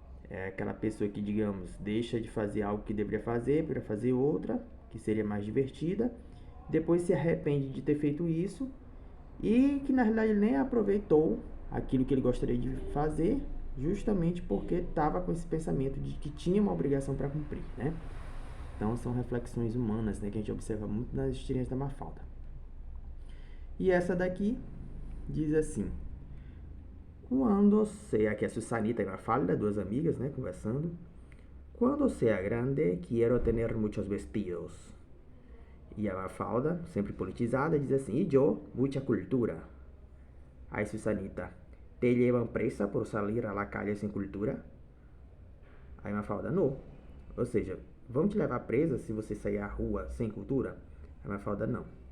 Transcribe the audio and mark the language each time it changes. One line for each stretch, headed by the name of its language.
Portuguese: É aquela pessoa que, digamos, deixa de fazer algo que deveria fazer para fazer outra, que seria mais divertida, depois se arrepende de ter feito isso e que na realidade ele nem aproveitou aquilo que ele gostaria de fazer, justamente porque estava com esse pensamento de que tinha uma obrigação para cumprir, né? Então são reflexões humanas, né, que a gente observa muito nas tirinhas da Mafalda. E essa daqui diz assim:
Spanish: quando sea,
Portuguese: aqui a Susanita e Mafalda, duas amigas, né, conversando.
Spanish: Quando sea grande, quiero tener muchos vestidos.
Portuguese: E a Mafalda, sempre politizada, diz assim: e eu, muita cultura.
Spanish: Aí Susanita: te llevan presa por salir a la calle sem cultura?
Portuguese: Aí Mafalda: não. Ou seja, vão te levar presa se você sair à rua sem cultura? Aí Mafalda: não.